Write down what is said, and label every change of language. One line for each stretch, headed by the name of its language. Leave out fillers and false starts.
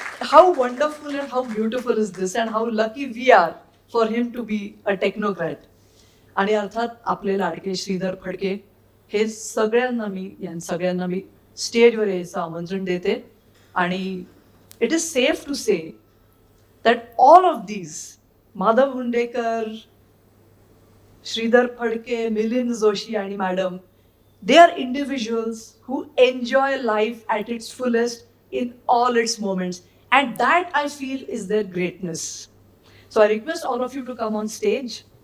English: How wonderful and how beautiful is this, and how lucky we are for him to be a technocrat.
Marathi: आणि अर्थात आपले लाडके श्रीधर फडके, हे सगळ्यांना मी स्टेजवर यायचं आमंत्रण देते.
English: आणि it is safe to say that all of these, Madhav Hundekar, Shridhar Phadke, Milind Joshi आणि madam, they are individuals who enjoy life at its fullest in all its moments, and that I feel is their greatness. So I request all of you to come on stage.